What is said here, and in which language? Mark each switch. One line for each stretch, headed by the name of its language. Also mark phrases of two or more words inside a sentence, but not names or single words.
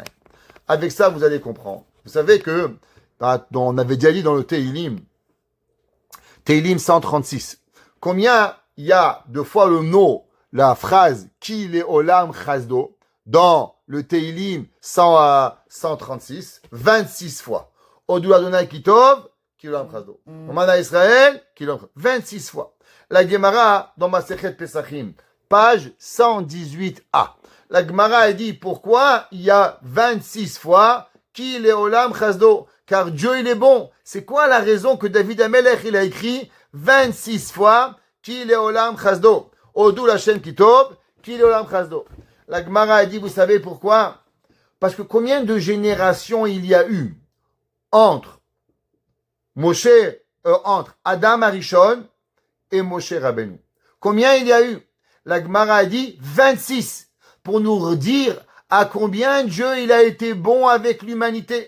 French: Avec ça, vous allez comprendre. Vous savez que, on avait déjà dit dans le Teilim 136, Combien il y a de fois le mot, la phrase
Hebrew: כי לעולם חסדו
French: dans le Teilim 136, 26 fois.
Hebrew: הודו לה' כי טוב, כי לעולם חסדו. יאמר נא ישראל, כי לעולם חסדו.
French: 26 fois. La Gemara dans Masechet Pesachim, page 118a. La Gemara a dit pourquoi il y a 26 fois
Hebrew: כי לעולם חסדו.
French: Car Dieu il est bon. C'est quoi la raison que David Amelech il a écrit 26 fois
Hebrew: כי לעולם חסדו. הודו ה' כי טוב, כי לעולם חסדו.
French: La Gemara a dit, vous savez pourquoi? Parce que combien de générations il y a eu entre entre Adam Arishon et Moshe Rabbeinu? Combien il y a eu? La Gemara a dit 26 pour nous dire à combien Dieu il a été bon avec l'humanité.